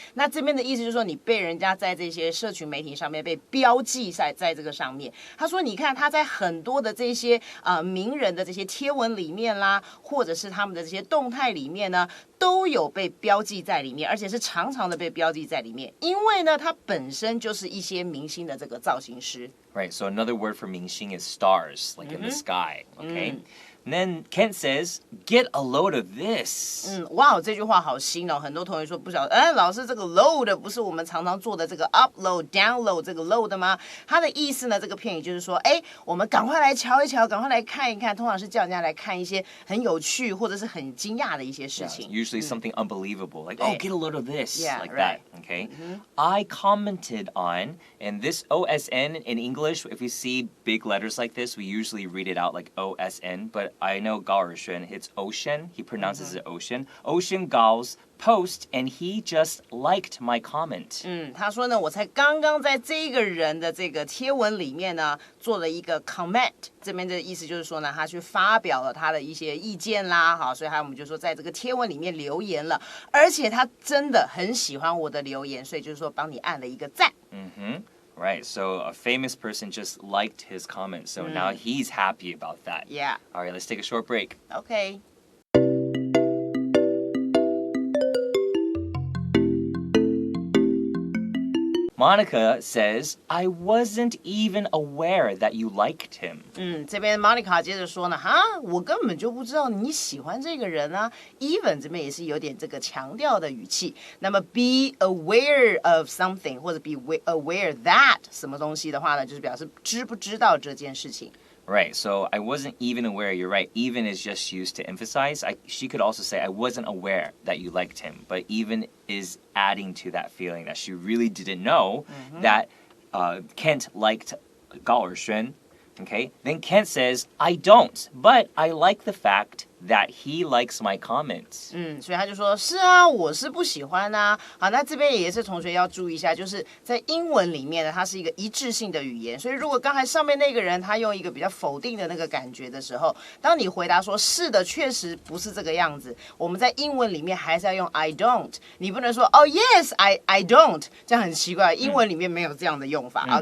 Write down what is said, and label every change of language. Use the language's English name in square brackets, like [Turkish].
[Chinese] 那这边的意思就是说，你被人家在这些社群媒体上面被标记在这个上面。他说，你看他在很多的这些名人的这些贴文里面啦，或者是他们的这些动态里面呢，都有被标记在里面，而且是常常的被标记在里面，因为呢，他本身就是一些明星的这个造型师。 [English] Right, so another word for 明星 is stars, like in the sky, okay? And then Kent says, get a load of this. [Chinese] 哇，这句话好新哦！很多同学说不晓得，老师这个 load 不是我们常常做的这个 upload、download 这个 load 吗？它的意思呢，这个片语就是说，我们赶快来瞧一瞧，赶快来看一看，通常是叫人家来看一些很有趣或者是很惊讶的一些事情。 [English] Usually something unbelievable, like, oh, get a load of this, like right. that, okay? I commented on, and this OSN in English, if we see big letters like this, we usually read it out like OSN, but I know Gao Erxuan, it's Ocean. He pronounces it Ocean. Ocean Gao's post, and he just liked my comment. [Chinese] 他说呢，我才刚刚在这个人的这个贴文里面呢，做了一个 comment。这边的意思就是说呢，他去发表了他的一些意见啦，好，所以我们就说在这个贴文里面留言了，而且他真的很喜欢我的留言，所以就是说帮你按了一个赞。 [English] Right, so a famous person just liked his comment, so now he's happy about that. Yeah. All right, let's take a short break. Okay. Monica says, I wasn't even aware that you liked him. [Chinese] 这边 Monica 接着说呢，我根本就不知道你喜欢这个人啊。 Even 这边也是有点这个强调的语气。那么 [English] be aware of something [Chinese] 或者 [English] be aware that [Chinese] 什么东西的话呢，就是表示知不知道这件事情。 [English] Right, so I wasn't even aware. You're right. Even is just used to emphasize. She could also say, I wasn't aware that you liked him. But even is adding to that feeling that she really didn't know that Kent liked Gao Erxuan. Okay, then Kent says, I don't, but I like the fact that he likes my comments. [Chinese] 所以他就说，是啊，我是不喜欢啊。好，那这边也是同学要注意一下，就是在英文里面呢，它是一个一致性的语言，所以如果刚才上面那个人他用一个比较否定的那个感觉的时候，当你回答说是的，确实不是这个样子，我们在英文里面还是要用 [English] I don't， [Chinese] 你不能说哦 [English] yes I don't， [Chinese] 这样很奇怪，英文里面没有这样的用法。